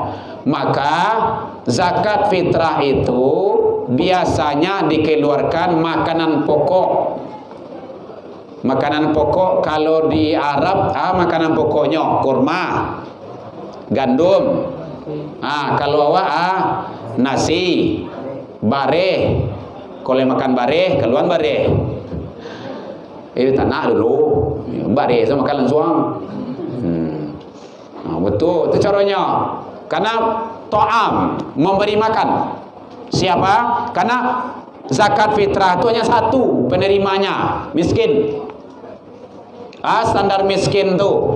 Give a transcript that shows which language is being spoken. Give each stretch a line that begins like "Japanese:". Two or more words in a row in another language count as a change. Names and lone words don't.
Indonesian: Maka zakat fitrah itu biasanya dikeluarkan makanan pokok. Makanan pokok kalau di Arab makanan pokoknya kurma, gandum.
Minangkabau: Kalau awak nasi, bareh. Kalau makan bareh, keluar bareh. Itu tanah dulu. Bareh itu makan langsung.
Indonesian: Betul, itu caranya. Karena to'am, memberi makan. Siapa? Karena zakat fitrah itu hanya satu penerimanya, miskin. Standar miskin tu.